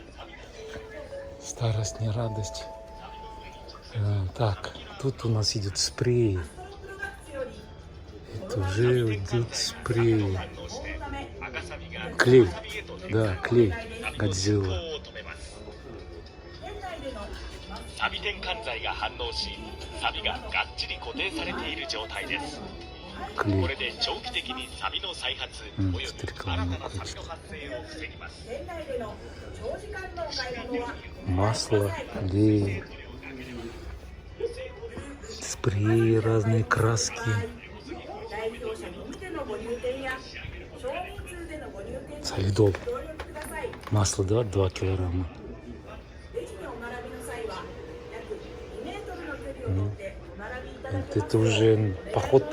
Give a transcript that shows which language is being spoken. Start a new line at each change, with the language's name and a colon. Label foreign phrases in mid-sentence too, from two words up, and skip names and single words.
Russian: Старость, не радость. Так, тут у нас идет спрей. Это уже идет спрей. Клей. Да, клей. Годзилла.
Japanese: サビ転換剤が反応し、サビががっちり固定されている状態です。これで長期的にサビの再発および新たなサビの発生を防ぎます。
Russian: Масло, клей, спреи, разные краски. Солидол. Масло, да, 2 килограмма. Это уже поход.